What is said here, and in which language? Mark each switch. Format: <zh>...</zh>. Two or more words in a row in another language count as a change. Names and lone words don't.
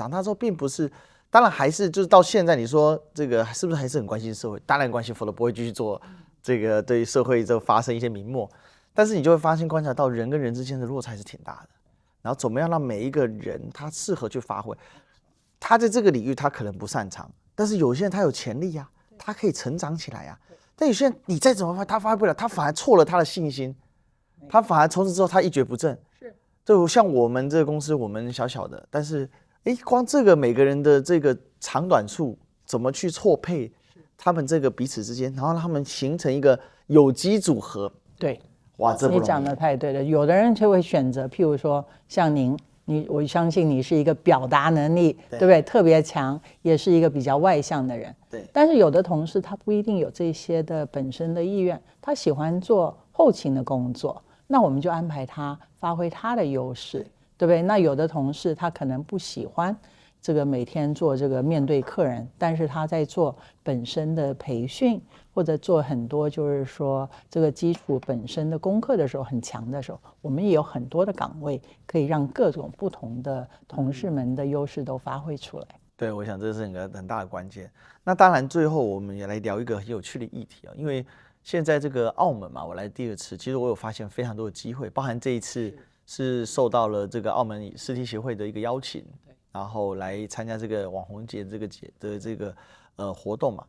<zh>長大之後並不是，當然還是就是到現在，你說這個是不是還是很關心社會？當然關心，否則不會繼續做這個對社會這發生一些名默。但是你就會發現觀察到人跟人之間的落差是挺大的，然後怎麼樣讓每一個人他適合去發揮，他在這個領域他可能不擅長，但是有些人他有潛力呀，他可以成長起來呀。但有些人你再怎麼發他發揮不了，他反而挫了他的信心，他反而從此之後他一蹶不振。就像我們這個公司，我們小小的，但是光這個每個人的這個長短處怎麼去錯配他們這個彼此之間，然後讓他們形成一個有機組合。對，哇，這不容易。你講的太對了。有的人就會選擇，譬如說像你，我相信你是一個表達能力，對不對？特別強，也是一個比較外向的人。对。但是有的同事他不一定有這些的本身的意願，他喜歡做後勤的工作，那我們就安排他發揮他的優勢，對不對？那有的同事他可能不喜歡這個每天做這個面對客人，但是他在做本身的培訓或者做很多就是說這個基礎本身的功課的時候很強的時候，我們也有很多的崗位可以讓各種不同的同事們的優勢都發揮出来。对，我想這是一個很大的關鍵。那當然最後我們也來聊一個很有趣的議題啊，因為現在這個澳門嘛，我來第二次，其實我有發現非常多的機會，包含這一次是受到了這個澳門視聽協會的一個邀請，然後來參加這個網紅節這個活動嘛。</zh>